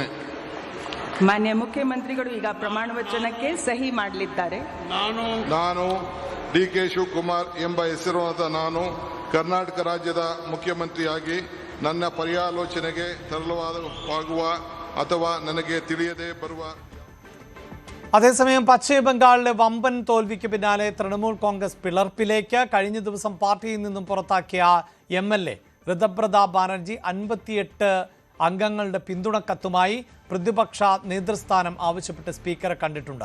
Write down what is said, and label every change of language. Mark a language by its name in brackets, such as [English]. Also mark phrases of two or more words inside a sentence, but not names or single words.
[Kannada] ಮಾನ್ಯ ಮುಖ್ಯಮಂತ್ರಿಗಳು ಈಗ ಪ್ರಮಾಣ ವಚನಕ್ಕೆ ಸಹಿ ಮಾಡಲಿದ್ದಾರೆ. ನಾನು DK ಶಿವಕುಮಾರ್ ಎಂಬ ಹೆಸರಿನ ನಾನು ಕರ್ನಾಟಕ ರಾಜ್ಯದ ಮುಖ್ಯಮಂತ್ರಿಯಾಗಿ ನನ್ನ ಪರ್ಯಾಲೋಚನೆಗೆ ತರಲಾಗುವ ಅಥವಾ ನನಗೆ ತಿಳಿಯದೆ ಬರುವ [Malayalam] അതേസമയം പശ്ചിമ ബംഗാളിലെ വമ്പൻ തോൽവിക്ക് പിന്നാലെ തൃണമൂൽ കോൺഗ്രസ് പിളർപ്പിലേക്ക്. കഴിഞ്ഞ ദിവസം പാർട്ടിയിൽ നിന്നും പുറത്താക്കിയ MLA ഋതപ്രതാപ് ബാനർജി 58 അംഗങ്ങളുടെ പിന്തുണക്കത്തുമായി പ്രതിപക്ഷ നേതൃസ്ഥാനം ആവശ്യപ്പെട്ട് സ്പീക്കറെ കണ്ടിട്ടുണ്ട്.